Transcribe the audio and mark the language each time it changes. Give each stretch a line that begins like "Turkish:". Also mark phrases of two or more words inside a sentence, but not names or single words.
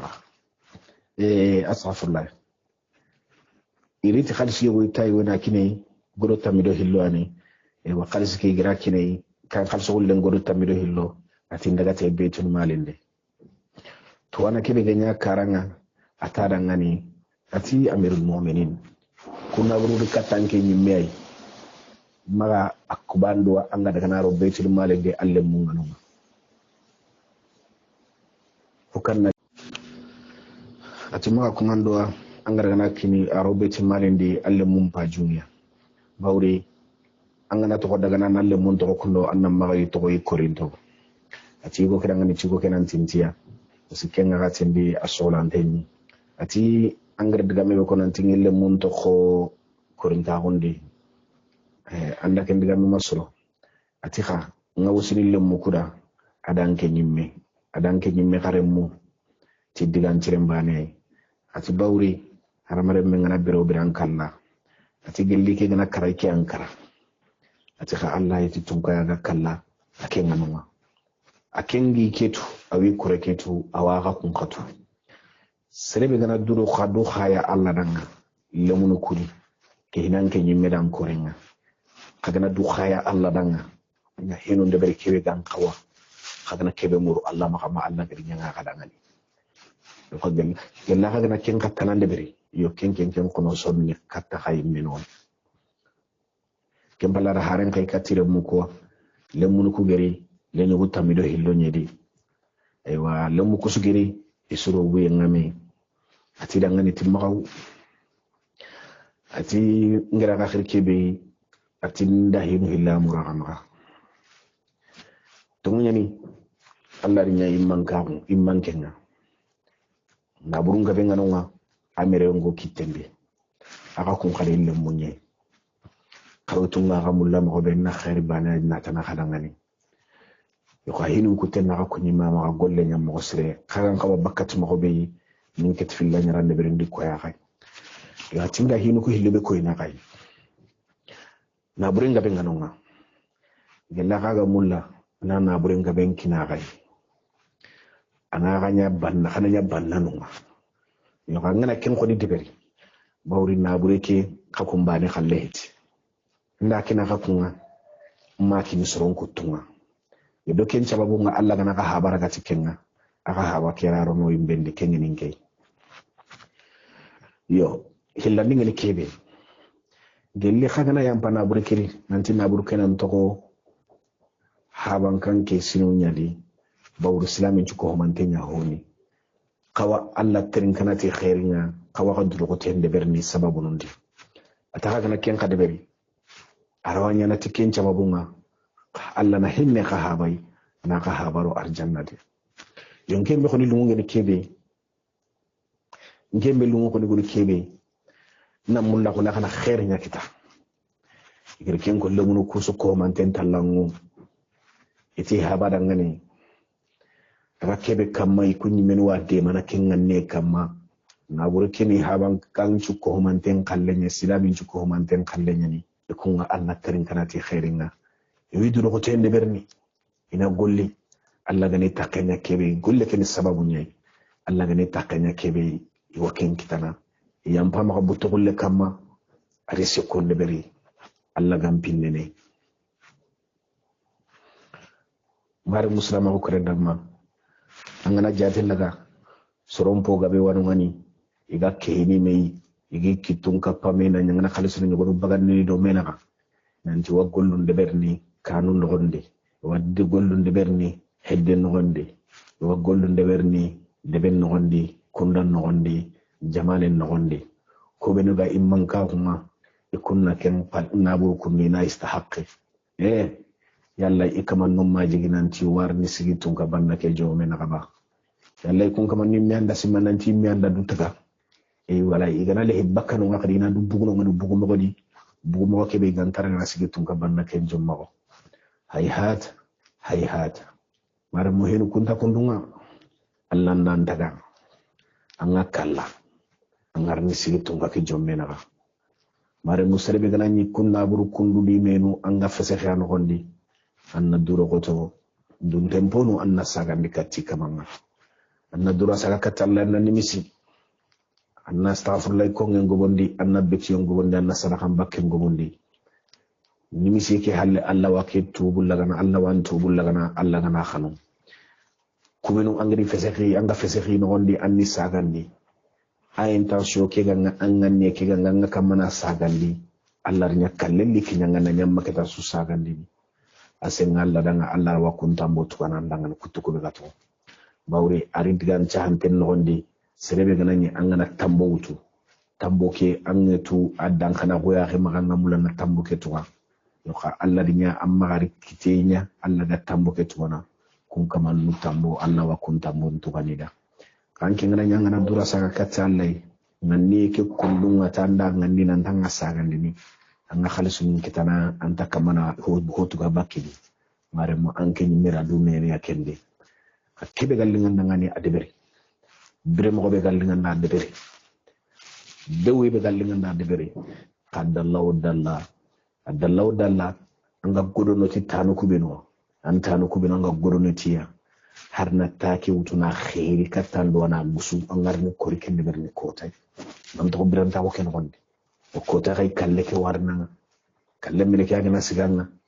Soninke: asafullah iriti khalsi yogo tay wona kine godo tamido hillo ani wa khalsi ke gira kine kan khalso gollen godo tamido hillo ati ndaga te betul malinde to wana kebe ganya karanga atada ngani ati
Arabic: أمير المؤمنين
Soninke: kuna buru katanke nyimmey maga akubando anga daga naro betul malinde alle mun ngano fukanna ati maga kumando anga daga nakini aro betul malinde alle mun pa juniya bawri angana to daga nan alle mun to kundo annam maga to ko korinto ati go kedanga ni cigo kenan tintiya sikenga gatembi asolanteni ati angre daga me ko nan tingille mun to ko korinta gonde anda ken diga mi masro ati kha nga wusini le mukuda adanke nyimme karemu ti digan cirembane ati bawri haramare men ngana biro biran kala ati gelli ke gana karay ke ankara ati kha Allah yiti tunka ya kala aken nganuma akengi ketu awi kure ketu awaga kun khatu serebe gana duro khadu khaya Allah danga lemunu kuli ke hinan ke nyimme dan korenga kagana du khaya Allah danga nya hinu de bari kebe gan kawa kagana kebe muru Allah makama Allah gari nya kadangani do ko gella kagana ken katana de bari yo ken kono sonni katta khay menon ken bala haren kay katire mu ko lemunu ku gari le nyu tamido hillo nyedi aywa lemu ko sugiri isuro wi ngame ati dangani timmaw ati ngira ka khirkebe ati ndahinu hilla muragama tumunya ni Allah rinya imman kenga na burunga benga nonga amere ngo kitembe aka kun khale le munye kawtunga gamulla mo be na khair bana na tana khadangani yo khahinu kutenna ko nyima ma golle nyam mo sire kharan ko bakkat mo be min ket fil la nyarande be ndi ko ya khay yo tinga hinu ko hilbe ko ina kay na buringa benga nonga gella kaga mulla na buringa benki na kay ana ganya banna khana nya banna nonga yo ka ngana ken ko di deberi bawri na bureke kakumbane khallehti nda kina kakunga ma kini soron kutunga yo do ken sababu nga Allah gana ka habara ga tikenga aka haba keraro mo imbende kennin kay yo hillandi ngani kebe gelli khagana yampana burkiri nanti na burkenan toko haban kanke sinu nyadi bawru islamin ko mantenya honi kawa Allah terin kanati khairinga kawa kadru ko tende berni sababu nundi ataka kana ken kadeberi arawanya na tiken cababunga Allah na hinne khahabai na khahabaro arjannati yonken be khoni lungu ngene kebe ngembe lungu ko ni kebe na mulla ko nakana khair nya kita igir ken ko lemunu kusu ko manten tallangu iti habada ngani rakebe kamma ikunyi men wade mana ken nganne kamma na burkeni haban kan ko manten kallenya silamin ko manten kallenya ni kunga Allah tarin kanati khairinga yidu ko tende berni ina golli Allah gani takanya kebe golle ken sababu nyai Allah gani takanya kebe iwaken kitana yampa maka buto golle kama ari sekonde beri Allah gam pinnene mari muslima ko rendama angana jate laga sorompo gabe wanu ngani iga kehini mei igi kitun kappa mena nyangana khalisu ni godo bagan ni do mena ka nanti wa gollunde berni kanu nogonde wadde gollunde berni hedde nogonde wa gollunde berni deben nogondi kundan nogondi jamalen nogondi ko be nuga imman ka kuma ikunna ken nabu kunni na istahaqqi yalla ikaman num ma jiginanti warni sigitun ka banna ke jome na gaba yalla ikun kaman ni mianda simananti mianda dutaga wala igana le hibbakanu ngakadina du buguno ngadu bugu mogodi bugu mo ke be gantara na sigitun ka banna ke jomma hayhat mara muhinu kunta kundunga Allah nan daga anga kalla angarni sigitun ka ke jomme na mare musarebe gana ni kunna buru kundu di menu anga fese khano gondi anna duro goto dun temponu anna saga mikati kamanga anna duro saga katalla na nimisi anna astaghfirullah ko ngen gobondi anna beti yon gobondi anna sadaka bakke gobondi nimisi ke halle Allah wa ke tubul lagana Allah wan tubul lagana Allah gana khanu kumenu angri fese khi anga fese khi no gondi anni sagandi a intention ke ganga anganne ke ganga kamana sagandi Allah nya kalleli kinyanga na nyamma keta su sagandi asen Allah danga Allah wa kuntambo tukana dangan kutuko be gato bawri arindigan chahanten nondi serebe ganani angana tambo wutu tambo ke angetu addan kana goya he magana mulana tambo ke tuwa yo ka Allah dinya amma gari kitenya Allah da tambo ke tuwana kun kaman mutambo Allah wa kuntambo tukanida kanke ngana nyanga dura saga katallai nganni ke kullunga tanda nganni nan tanga sagandi ni anga khalisun kitana anta kamana hotu ga bakidi mare mo anke nyimira du meri akende akebe gallinga ngani adebere bire mo be gallinga na adebere dewi be gallinga na adebere qadallahu dalla anga godono ti tanu kubino antanu kubino anga godono tiya harna take wutuna khairi katando na musu angarni kori kende berni kotay mam to biranta ko ken gonde o kota kay kalle ke warna kalle mele ke agana siganga